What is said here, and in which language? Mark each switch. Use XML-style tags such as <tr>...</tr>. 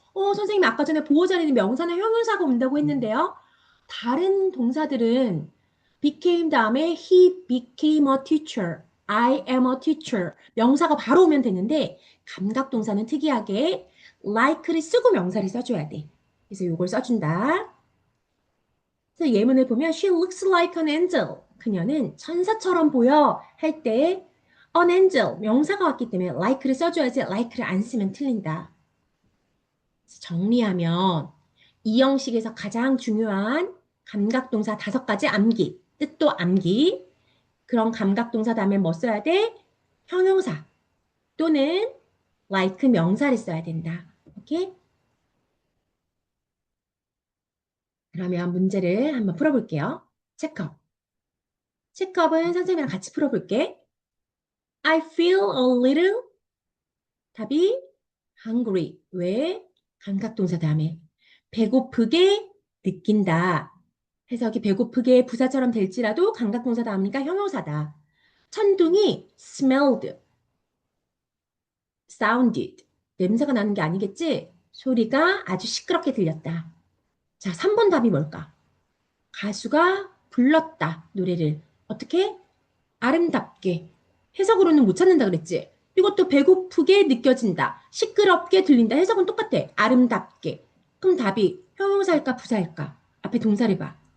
<ko>선생님 아까 전에 보어 자리는 명사나 형용사가 온다고 했는데요. 다른 동사들은 became 다음에</ko> <en>he became a teacher,</en> <ko>I am a teacher 명사가 바로 오면 되는데 감각동사는 특이하게 like를 쓰고 명사를 써줘야 돼. 그래서 이걸 써준다. 그래서 예문을 보면</ko> <en>she looks like an angel.</en> <ko>그녀는 천사처럼 보여 할 때 an angel 명사가 왔기 때문에 like를 써줘야지 like를 안 쓰면 틀린다. 정리하면 이 형식에서 가장 중요한 감각동사 5가지 암기, 뜻도 암기. 그런 감각동사 다음에 뭐 써야 돼? 형용사 또는 like 명사를 써야 된다. 오케이? 그러면 문제를 한번 풀어볼게요. 체크업. 체크업은 선생님이랑 같이 풀어볼게.</ko> <en>I feel a little</en> <ko>답이</ko> <en>hungry.</en> <ko>왜? 감각동사 다음에 배고프게 느낀다. 해석이 배고프게 부사처럼 될지라도 감각동사 다음이니까 형용사다. 천둥이 smelled, sounded. 냄새가 나는 게 아니겠지? 소리가 아주 시끄럽게 들렸다. 자, 3번 답이 뭘까? 가수가 불렀다. 노래를. 어떻게? 아름답게. 해석으로는 못 찾는다 그랬지? 이것도 배고프게 느껴진다. 시끄럽게 들린다. 해석은 똑같아. 아름답게. 그럼 답이 형용사일까 부사일까? 앞에 동사를 봐.</ko>